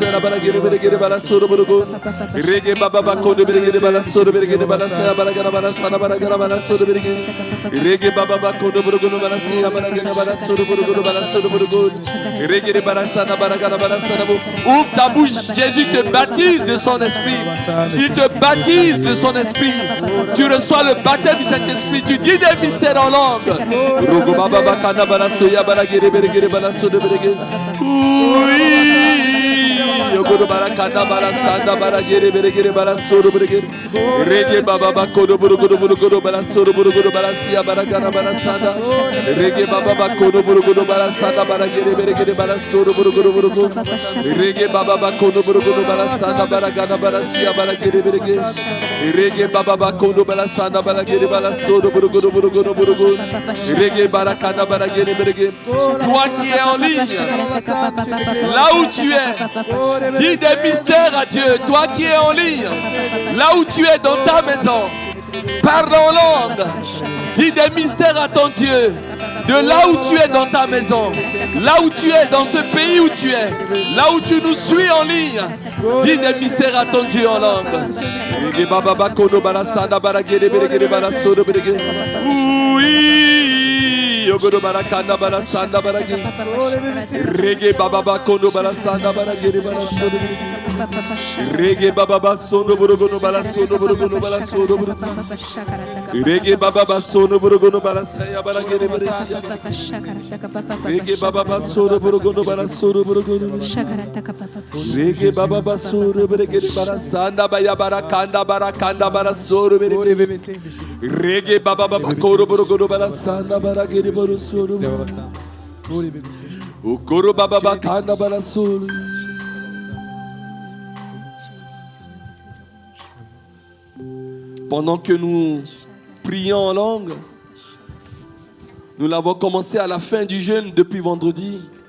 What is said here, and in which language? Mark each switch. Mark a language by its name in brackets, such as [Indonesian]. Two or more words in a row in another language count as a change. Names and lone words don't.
[French] bara gere bere gere bara soro burugo. Rege baba bakondo bere gere bara soro bere gere bara saya bara gara bara sana bara gara bara soro bere gere. Rege baba bakondo burugo bara saya bara gara bara soro burugo bara soro burugo. Rege bara sana bara gara bara sana. Ouvre ta bouche, Jésus te baptise de son esprit. Il te baptise de son esprit. Tu reçois le baptême du Saint-Esprit. Tu dis des mystères en langue. Rogo baba bakana bara soya bara gere bere gere bara soro bere gere. Yogodo barakanda barasanda baragere beregere barasoro beregere rege baba bakodo burugodo barasoro burugodo barasia baragana barasanda rege baba bakodo burugodo barasanda baragere beregere barasoro burugodo rege baba bakodo burugodo barasanda baragana barasia baragere beregere rege baba bakodo barasanda baragere barasoro burugodo rege barakanda baragere beregere. Toi qui es en ligne, là où tu es, dis des mystères à Dieu. Toi qui es en ligne, là où tu es dans ta maison, parle en langue. Dis des mystères à ton Dieu. De là où tu es dans ta maison, là où tu es dans ce pays où tu es, là où tu nous suis en ligne, dis des mystères à ton Dieu en langue. Yogodo barakanda barasanda baragi. Rege baba bakondo barasanda baragere barasodo birigi. Rege baba basono borogono barasodo borogono barasodo birigi. Rege baba basono borogono barasaya baragere barisia. Rege baba basono borogono barasodo borogono. Rege baba basono baragere barasanda baya barakanda barakanda barasodo birigi. Rege baba bakondo borogono barasanda baragere. Pendant que nous prions en langue, nous l'avons commencé à la fin du jeûne depuis vendredi.